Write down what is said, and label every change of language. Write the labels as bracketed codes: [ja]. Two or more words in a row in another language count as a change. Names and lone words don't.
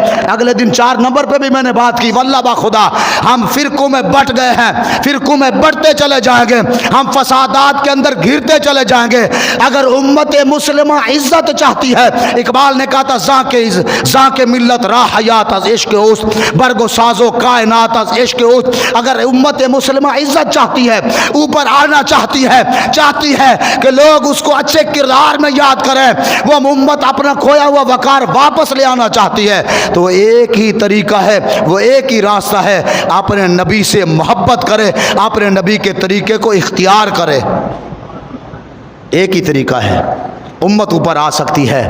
[ur] اگلے دن 4 نمبر پہ بھی میں نے بات کی، واللہ باخدا ہم فرقوں میں بٹ گئے ہیں، فرقوں میں بٹتے چلے جائیں گے، ہم فسادات کے اندر گھرتے چلے جائیں گے۔ اگر امت مسلمہ عزت چاہتی ہے، اقبال نے کہا تھا [fa] زاں کے ملت راہ حیات از عشق اوست، برگ و ساز و کائنات از عشق اوست۔ [ur] اگر امت مسلمہ عزت چاہتی ہے، اوپر آنا چاہتی ہے کہ لوگ اس کو اچھے کردار میں یاد کریں، وہ امت اپنا کھویا ہوا وقار واپس لے آنا چاہتی ہے، تو ایک ہی طریقہ ہے، وہ ایک ہی راستہ ہے، اپنے نبی سے محبت کرے، اپنے نبی کے طریقے کو اختیار کرے، ایک ہی طریقہ ہے، امت اوپر آ سکتی ہے۔